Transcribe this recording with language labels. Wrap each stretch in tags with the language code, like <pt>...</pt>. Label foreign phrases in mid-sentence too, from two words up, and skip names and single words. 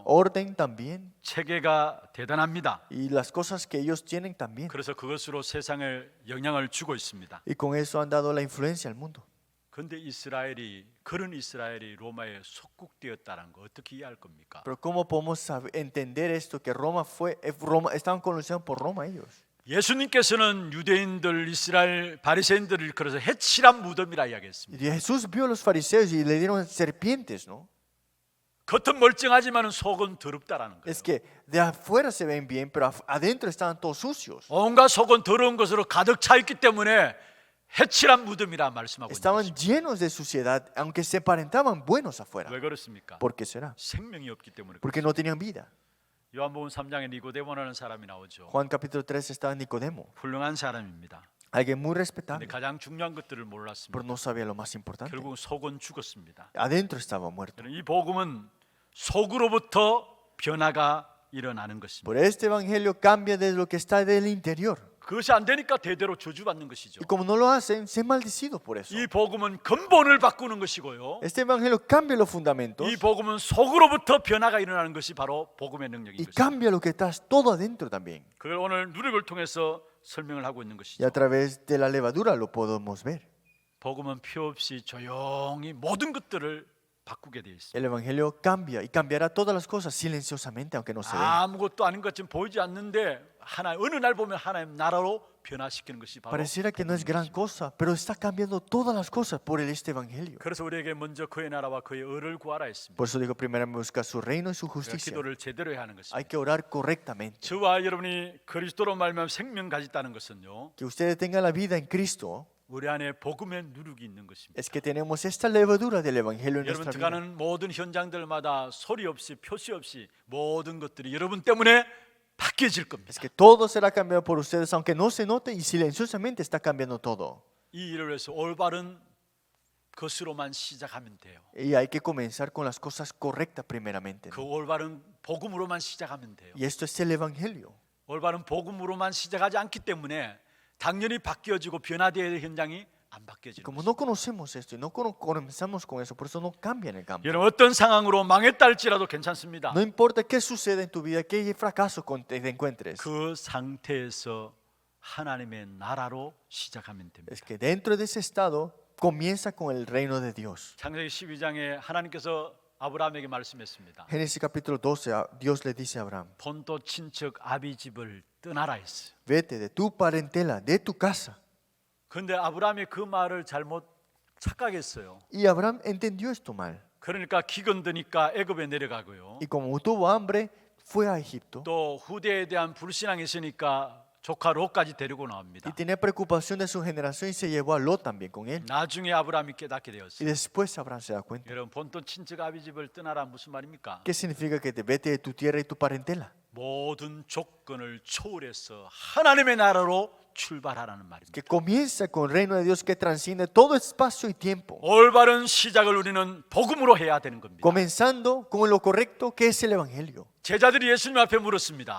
<es>orden también,</es> <ko>체계가 대단합니다.</ko> <es>y las cosas que ellos tienen también.</es> <ko>그래서 그것으로 세상에 영향을 주고 있습니다.</ko> <es>Y con eso han dado la influencia al mundo.</es> <ko>그런데 그런 이스라엘이 로마에 속국되었다는 거 어떻게 이해할 겁니까?</ko> <es>Pero ¿cómo podemos entender esto? Que estaban colonizados por Roma ellos.</es> <ko>예수님께서는 유대인들, 이스라엘 바리새인들을 일컬어서 해칠한 무덤이라 이야기했습니다.</ko> <es>Y Jesús vio a los fariseos y le dieron serpientes, ¿no?</es> <ko>겉은 멀쩡하지만 속은 더럽다라는 거예요.</ko> <es>Es que de afuera se ven bien, pero adentro estaban todos sucios.</es> <ko>온갖 속은 더러운 것으로 가득 차 있기 때문에 해칠한 무덤이라 말씀하고 있는</ko> <es>Estaban</es> <ko>것입니다.</ko> <es>llenos de suciedad, aunque se aparentaban buenos afuera.</es> <ko>왜 그렇습니까?</ko> <es>¿Por qué será?</es> <ko>생명이 없기 때문에.</ko> <es>Porque no tenían vida.</es> <ko>요한복음 3장에 니고데모라는 사람이 나오죠.</ko> <es>Juan capítulo 3 estaba Nicodemo,</es> <ko>훌륭한 사람입니다.</ko> <es>alguien muy</es> <ko>근데</ko> <es>respetable,</es> <ko>가장 중요한 것들을</ko> <es>pero</es> <ko>몰랐습니다.</ko> <es>no sabía lo más importante.</es> <ko>결국 속은 죽었습니다.</ko> <es>Adentro estaba muerto.</es> <ko>이 복음은 속으로부터 변화가 일어나는 것입니다.</ko> <es>Por este evangelio cambia desde lo que está del interior.</es> <ko>그것이 안 되니까 대대로 저주받는 것이죠.</ko> <es>Y como no lo hacen, se es maldecido por eso.</es> <ko>이 복음은 근본을 바꾸는 것이고요.</ko> <es>Este evangelio cambia los fundamentos</es> <ko>이 복음은 속으로부터 변화가 일어나는 것이 바로 복음의 능력인</ko> <es>y</es> <ko>것입니다.</ko> <es>cambia lo que está todo adentro también.</es> <ko>그걸 오늘 누룩을 통해서 설명을 하고 있는</ko> <es>Y</es> <ko>것이죠.</ko> <es>a través de la levadura lo podemos ver.</es> <ko>복음은 표 없이 조용히 모든 것들을 바꾸게 되어 있습니다.</ko> <es>El evangelio cambia y cambiará todas las cosas silenciosamente, aunque no se ve.</es> <ko>아무것도 아닌 것처럼 보이지 않는데 어느 날 보면 하나님 나라로 변화시키는 것이 바로</ko> <es>Pareciera que no es gran cosa, pero está cambiando todas las cosas por este evangelio.</es> <ko>그래서 우리에게 먼저 그의 나라와 그의 의를 구하라 했습니다.</ko> <es>Por eso digo, primeramente buscar su reino y su</es> <ko>그래서</ko> <es>justicia.</es> <ko>기도를 제대로 해야 하는 것입니다.</ko> <es>Hay que orar correctamente.</es> <ko>저와 여러분이 그리스도로 말미암아 생명 가졌다는 것은요,</ko> <es>Que ustedes tengan la vida en Cristo</es> <ko>우리 안에 복음의 누룩이 있는 것입니다.</ko> <es>es que tenemos esta levadura del evangelio en</es> <ko>여러분</ko> <es>nuestra vida.</es> <ko>들어가는 모든 현장들마다 소리 없이 표시 없이 모든 것들이 여러분 때문에 바뀌어질 겁니다.</ko> <es>Es que todo será cambiado por ustedes, aunque no se note, y silenciosamente está cambiando todo.</es> <ko>이 일을 위해서 올바른 것으로만 시작하면 돼요.</ko> <es>Y hay que comenzar con las cosas correctas primeramente.</es> <ko>그 올바른 복음으로만 시작하면 돼요.</ko> <es>Y esto es el evangelio.</es> <ko>올바른 복음으로만 시작하지 않기 때문에 당연히 바뀌어지고 변화되어야 될 현장이 안</ko> <es>Y</es> <ko>바뀌어지는</ko> <es>como</es> <ko>거죠.</ko> <es>no conocemos esto y no comenzamos con eso, por eso no cambia en el campo.</es> <ko>여러분 어떤 상황으로 망했다 할지라도 괜찮습니다.</ko> <es>No importa qué suceda en tu vida, qué fracaso te encuentres,</es> <ko>그 상태에서 하나님의 나라로 시작하면 됩니다.</ko> <es>es que dentro de ese estado comienza con el reino de Dios.</es> <ko>창세기 12장에 하나님께서 아브라함에게 말씀했습니다.</ko> <es>Génesis capítulo 12, Dios le dice a Abraham,</es> <ko>본토 친척 아비 집을 떠나라 했어요.</ko> <es>vete de tu parentela, de tu casa.</es> <ko>그런데 아브라함이 그 말을 잘못 착각했어요.</ko> <es>Y Abraham entendió esto mal.</es> <ko>그러니까 기근 드니까 애굽에 내려가고요.</ko> <es>Y como tuvo hambre, fue a Egipto.</es> <ko>또 후대에 대한 불신앙이 있으니까 조카 롯까지 데리고</ko> <es>Y</es> <ko>나옵니다.</ko> <es>tenía preocupación de su generación y se llevó a Lot también con él.</es> <ko>나중에 아브라함이 깨닫게</ko> <es>Y</es> <ko>되었어요.</ko> <es>después Abraham se da cuenta.</es> <ko>여러분 본토 친척 아비 집을 떠나라 무슨 말입니까?</ko> <es>¿Qué significa que te vete de tu tierra y tu parentela?</es> <ko>모든 조건을 초월해서 하나님의 나라로 출발하라는 말입니다.</ko> <es>Que comienza con el reino de Dios que transciende todo espacio y tiempo.</es> <ko>올바른 시작을 우리는 복음으로 해야 되는 겁니다.</ko> <es>Comenzando con lo correcto que es el evangelio.</es> <ko>제자들이 예수님 앞에 물었습니다.</ko>